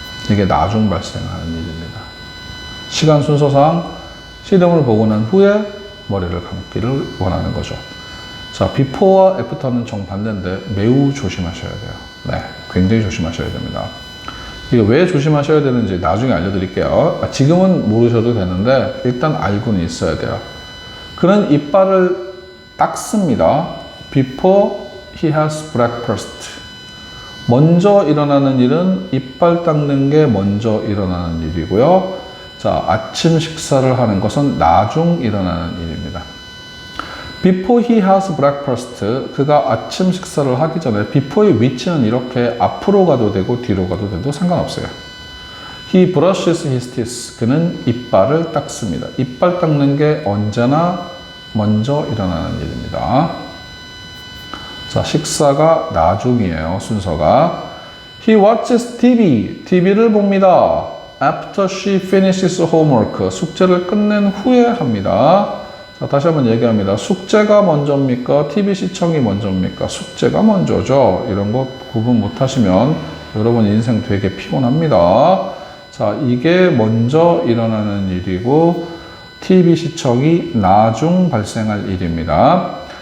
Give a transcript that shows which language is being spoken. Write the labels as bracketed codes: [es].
[ko] 이게 나중 발생하는 일입니다. 시간 순서상 씨름을 보고 난 후에 머리를 감기를 원하는 거죠. 자, before와 after는 정반대인데 매우 조심하셔야 돼요. 네, 굉장히 조심하셔야 됩니다. 이게 왜 조심하셔야 되는지 나중에 알려드릴게요. 지금은 모르셔도 되는데 일단 알고는 있어야 돼요. 그는 이빨을 닦습니다. [en] Before he has breakfast. [ko] 먼저 일어나는 일은 이빨 닦는 게 먼저 일어나는 일이고요. 자, 아침 식사를 하는 것은 나중 일어나는 일입니다. [en] Before he has breakfast, [ko] 그가 아침 식사를 하기 전에 before의 위치는 이렇게 앞으로 가도 되고 뒤로 가도 돼도 상관없어요. [en] He brushes his teeth. [ko] 그는 이빨을 닦습니다. 이빨 닦는 게 언제나 먼저 일어나는 일입니다. 자, 식사가 나중이에요, 순서가. [en] He watches TV. [ko] TV를 봅니다. [en] After she finishes homework. [ko] 숙제를 끝낸 후에 합니다. 자, 다시 한번 얘기합니다. 숙제가 먼저입니까? TV 시청이 먼저입니까? 숙제가 먼저죠. 이런 거 구분 못 하시면 여러분 인생 되게 피곤합니다. 자, 이게 먼저 일어나는 일이고 TV 시청이 나중 발생할 일입니다.